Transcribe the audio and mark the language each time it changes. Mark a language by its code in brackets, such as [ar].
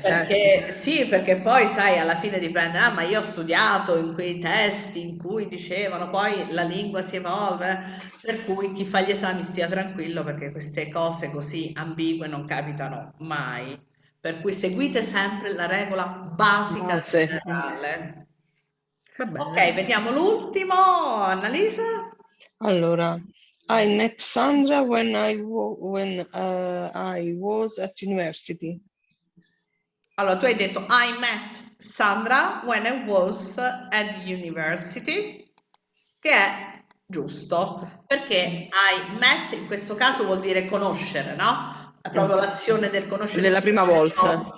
[it] Perché sì, perché poi sai, alla fine dipende, ah, ma io ho studiato in quei testi in cui dicevano, poi la lingua si evolve, per cui chi fa gli esami stia tranquillo perché queste cose così ambigue non capitano mai. Per cui seguite sempre la regola basica Base. generale. Va bene. Ok, vediamo l'ultimo, Annalisa. [en] Allora, I met Sandra when I was at university. [it] Allora, tu hai detto [en] I met Sandra when I was at university, [it] che è giusto, perché [en] I met [it] in questo caso vuol dire conoscere, no? È proprio l'azione del conoscere. Della prima volta, No,